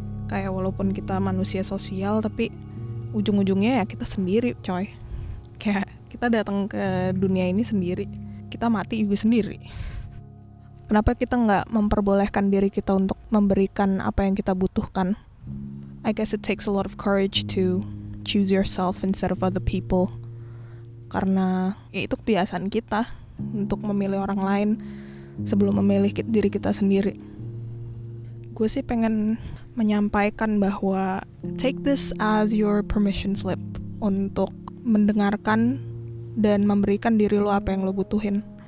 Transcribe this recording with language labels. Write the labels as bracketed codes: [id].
[id] Kayak walaupun kita manusia sosial, tapi ujung-ujungnya ya kita sendiri, coy. Kayak kita datang ke dunia ini sendiri, kita mati juga sendiri. Kenapa kita nggak memperbolehkan diri kita untuk memberikan apa yang kita butuhkan? [en] I guess it takes a lot of courage to choose yourself instead of other people. [id] Karena ya itu kebiasaan kita untuk memilih orang lain sebelum memilih diri kita sendiri. Gue sih pengen menyampaikan bahwa [en] take this as your permission slip [id] untuk mendengarkan dan memberikan diri lo apa yang lo butuhin.